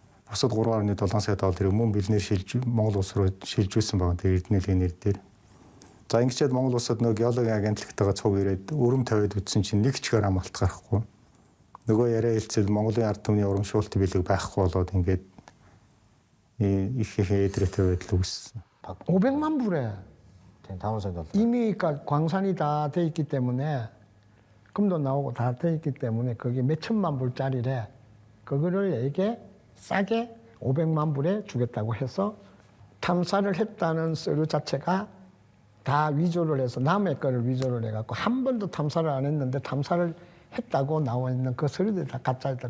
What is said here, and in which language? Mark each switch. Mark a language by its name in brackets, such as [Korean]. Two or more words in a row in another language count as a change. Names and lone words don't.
[Mongolian] Бусад 3.7 сая долларыг мөн бэлнээр шилж Монгол улс руу шилжүүлсэн байна. Тэр Эрдэнэлийн нэр дээр. За ингэчээд Монгол улсад нөгөө геологийн агентлагтайгаа цуг ирээд өрөм тавиад үтсэн чинь нэг ч грамм алт гарахгүй. Нөгөө яриа хэлцэл Монголын ард түмний урамшуулт бэлэг байхгүй болоод ингээд их эдрэтэ байдал үүссэн. [Korean] 500만 불에 [Mongolian] 5 сая доллар. [Korean] 이미 광산이 다 돼 있기 때문에 금도 나오고 다 돼 있기 때문에 거기 몇 천만 불짜리래. 그거를 에게 싸게 500만 불에 주겠다고 해서 탐사를 했다는 서류 자체가 다 위조를 해서 남의 거를 위조를 해갖고 한 번도 탐사를 안 했는데 탐사를 했다고 나와 있는 그 서류들이 다 가짜였다.